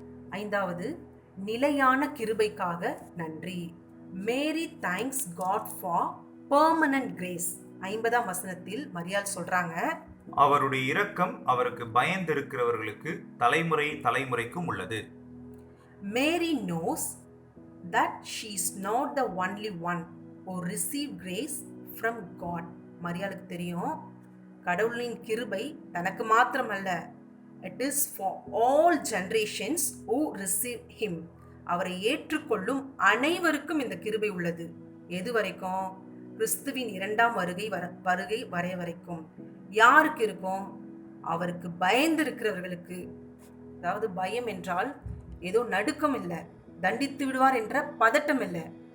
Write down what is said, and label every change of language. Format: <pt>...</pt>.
<ta>ஐந்தாவது, நிலையான கிருபைக்காக நன்றி.</ta> <en>Mary thanks God for permanent grace.</en> <ta>50ஆம் வசனத்தில் மரியாள் சொல்றாங்க, அவருடைய இரக்கம் அவருக்கு பயந்திருக்கிறவர்களுக்கு தலைமுறை தலைமுறைக்கும் உள்ளது.</ta> <en>Mary knows that she is not the only one who receive grace from God.</en> <ta>மரியாளுக்கு தெரியும், கடவுளின் கிருபை தனக்கு மாத்திரமல்ல,</ta> <en>it is for all generations who receive him.</en> <ta>அவரை ஏற்றுக்கொள்ளும் அனைவருக்கும் இந்த கிருபை உள்ளது. எது வரைக்கும்? கிறிஸ்துவின் 2ஆம் வருகை வரை வரைக்கும். யாருக்கு இருக்கும்? அவருக்கு பயந்திருக்கிறவர்களுக்கு. அதாவது பயம் என்றால் ஏதோ நடுக்கம் இல்லை, தண்டித்து விடுவார் என்ற பதட்டம் இல்லை.</ta>